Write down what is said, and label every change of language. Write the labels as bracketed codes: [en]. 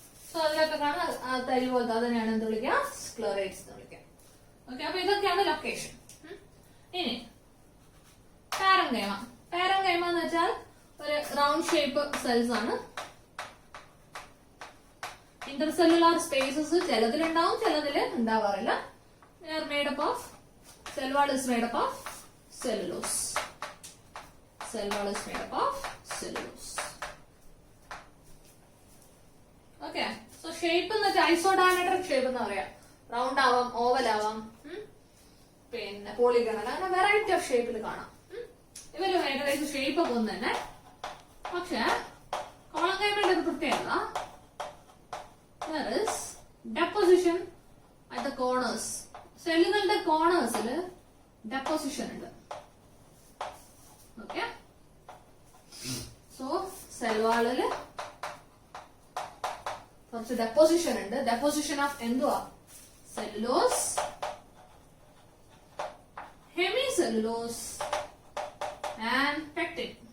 [ml] So അതിലൊക്കെ കാണാം തരി പോലത്തെ. അതിനെയാണ് എന്ത് വിളിക്കുക? സ്ക്ലറൈറ്റ്സ് എന്ന് വിളിക്കുക. ഓക്കെ, അപ്പൊ ഇതൊക്കെയാണ് ലൊക്കേഷൻ. ഇനി പാരങ്കൈമ. പാരങ്കൈമ എന്ന് വെച്ചാൽ ഒരു റൗണ്ട് ഷേപ്പ് സെൽസ് ആണ്. ഇന്റർസെല്ലുലാർ സ്പേസസ് ചിലതിലുണ്ടാവും, ചിലതിൽ ഉണ്ടാവാറില്ല. [en] Cell wall is made up of cellulose. Cell wall is made up of cellulose. Okay, so shape [ml] എന്ന് വെച്ചാൽ ഐസോഡയമെട്രിക് ഷേപ്പ് എന്ന് പറയാം. റൗണ്ട് ആവാം, ഓവൽ ആവാം, പിന്നെ പോളിഗണൽ, അങ്ങനെ വെറൈറ്റി ഓഫ് ഷേപ്പിൽ കാണാം. ഇവര് ഏകദേശം ഷേപ്പ് ഒക്കെ ഒന്ന് തന്നെ. പക്ഷെ കോളങ്കൈമയുടെ ഒരു പ്രത്യേകത, [en] there is deposition at the corners. [ml] സെല്ലുകളുടെ കോർണേഴ്സിൽ ഡെപ്പോസിഷൻ ഉണ്ട്. ഓക്കെ, സോ സെൽ വാളില് കുറച്ച് ഡെപ്പോസിഷൻ ഉണ്ട്. [en] deposition of [ml] എന്തുവാ? [en] Cellulose, hemicellulose and pectin.